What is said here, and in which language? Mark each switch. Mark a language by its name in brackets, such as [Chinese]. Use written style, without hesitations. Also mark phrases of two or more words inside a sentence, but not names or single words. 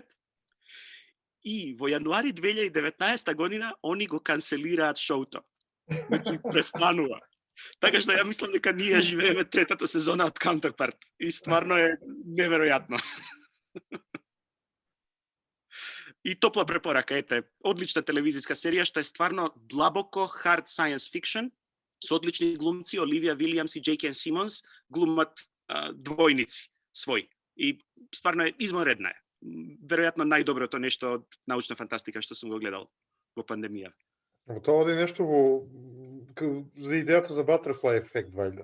[Macedonian] И во јануари 2019 година они го канцелираат шоуто. Значи престанува. Така што ја мислам дека ние живееме третата сезона од Counterpart. И стварно е неверојатно. И топла препорака, ете, одлична телевизиска серија што е стварно длабоко [English] hard science fiction [Macedonian] со одлични глумци, Оливија Вилијамс и Джейкен Симонс глумат двојници своји. И стварно е извонредна е. Веројатно најдоброто нешто од научна фантастика што сум го гледал во пандемија. Тоа оди нешто за идејата за Butterfly ефект, вајда.